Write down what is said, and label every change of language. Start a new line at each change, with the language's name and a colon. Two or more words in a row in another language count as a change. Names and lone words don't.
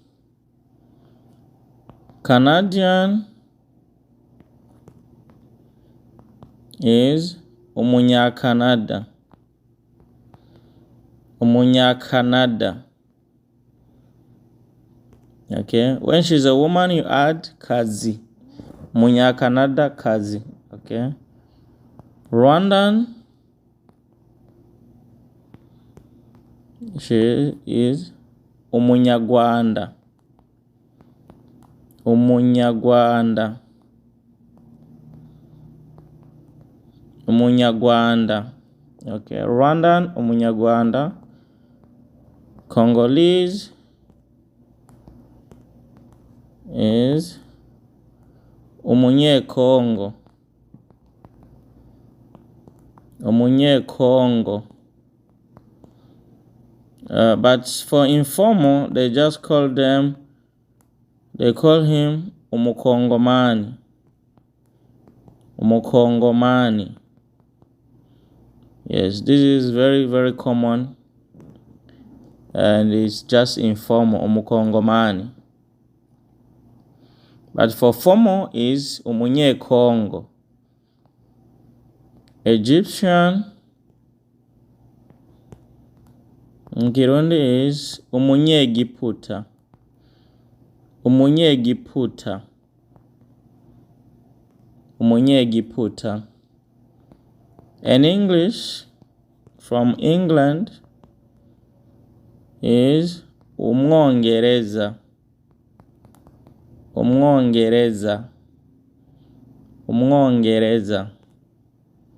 English: Canadian is Umunya-Canada.
Rundi: Umunya-Canada.
English: Okay, when she's a woman, you add Kazi.
Rundi: Umunya-Canada Kazi. Okay.
English: Rwandan, she is Umunyarwanda.
Rundi: Umunyarwanda. Umunyarwanda.
English: Okay, Rwandan, Umunyarwanda. Congolese is
Rundi: Umunye-Congo. Umunye-Congo.
English: But for informal, they just call him Umukongomani.
Rundi: Umukongomani.
English: Yes, this is very, very common. And it's just informal, Umukongomani. But for formal is Umunye-Congo. Egyptian in Kirundi is Umunye-Giputa.
Rundi: Umunye-Giputa. Umunye-Giputa.
English: And English from England is Umwongereza.
Rundi: Umwongereza. Umwongereza.